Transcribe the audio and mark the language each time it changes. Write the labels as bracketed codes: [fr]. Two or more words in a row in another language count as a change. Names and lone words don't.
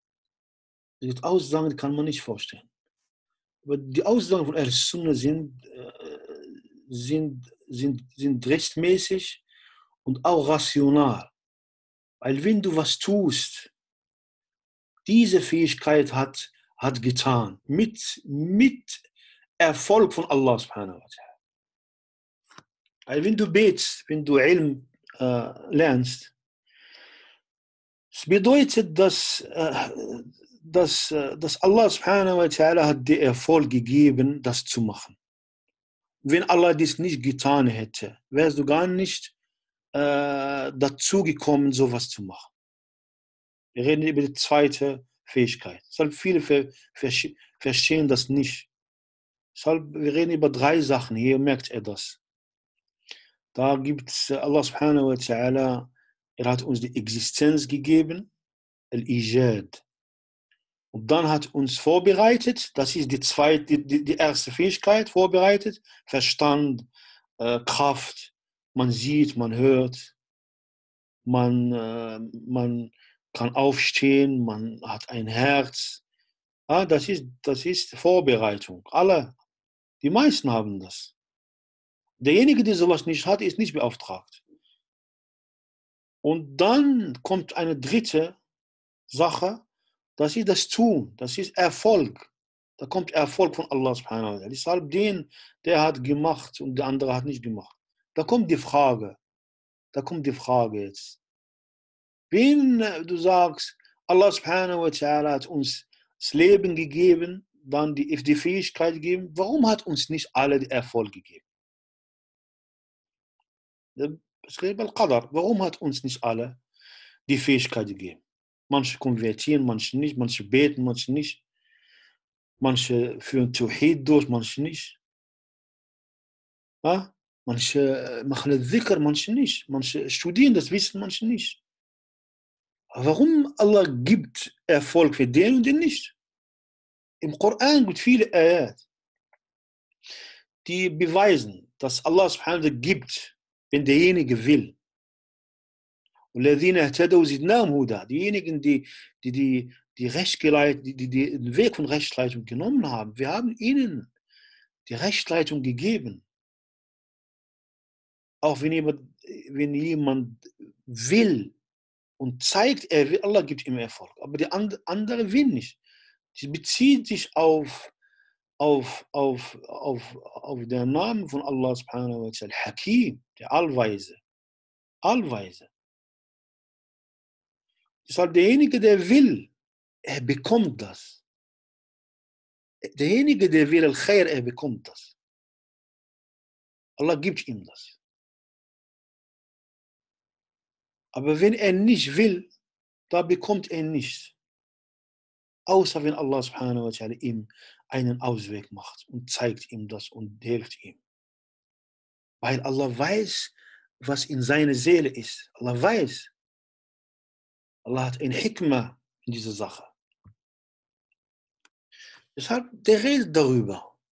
[de] Es gibt Aussagen, die kann man nicht vorstellen. Aber die Aussagen von Al-Sunnah sind rechtmäßig und auch rational. Weil wenn du was tust, diese Fähigkeit hat getan, mit Erfolg von Allah [ar] سبحانه وتعالى. [de] Weil wenn du betest, wenn du Ilm lernst, es bedeutet, dass Allah [ar] سبحانه وتعالى [de] hat dir Erfolg gegeben, das zu machen. Wenn Allah dies nicht getan hätte, wärst du gar nicht dazu gekommen, sowas zu machen. Wir reden über die zweite Fähigkeit. Deshalb viele verstehen das nicht. Deshalb, wir reden über 3 Sachen. Hier merkt er das. Da gibt es Allah [ar] سبحانه وتعالى, [de] hat uns die Existenz gegeben, Al-Ijad. Und dann hat uns vorbereitet, das ist die erste Fähigkeit, vorbereitet, Verstand, Kraft, man sieht, man hört, man kann aufstehen, man hat ein Herz. Ja, das ist Vorbereitung. Die meisten haben das. Derjenige, der sowas nicht hat, ist nicht beauftragt. Und dann kommt eine dritte Sache, das ist das Tun, das ist Erfolg. Da kommt Erfolg von Allah [ar] سبحانه وتعالى. [de] Deshalb der hat gemacht und der andere hat nicht gemacht. Da kommt die Frage jetzt. Wenn du sagst, Allah [ar] سبحانه وتعالى [de] hat uns das Leben gegeben, dann die Fähigkeit gegeben, warum hat uns nicht alle den Erfolg gegeben? Warum hat uns nicht alle die Fähigkeit gegeben? Manche konvertieren, manche nicht, manche beten, manche nicht. Manche führen Tawhid durch, manche nicht. Ja? Manche machen Dhikr, manche nicht. Manche studieren das Wissen, manche nicht. Warum Allah gibt Erfolg für den und den nicht? Im Koran gibt es viele Ayat, die beweisen, dass Allah [ar] سبحانه وتعالى [de] gibt, wenn derjenige will. Diejenigen, die den Weg von Rechtsleitung genommen haben, wir haben ihnen die Rechtsleitung gegeben. Auch wenn jemand will und zeigt, er will, Allah gibt ihm Erfolg. Aber der andere will nicht. Sie bezieht sich auf den Namen von Allah [ar] سبحانه وتعالى, [de] Hakim, der Allweise. Allweise. Deshalb derjenige, der will, er bekommt das. Derjenige, der will Al-Khair, er bekommt das. Allah gibt ihm das. Aber wenn er nicht will, da bekommt er nichts. Außer wenn Allah [ar] سبحانه وتعالى [de] ihm einen Ausweg macht und zeigt ihm das und hilft ihm. Weil Allah weiß, was in seiner Seele ist. Allah weiß. Allah hat ein Hikmah in dieser Sache. Deshalb, der redet darüber.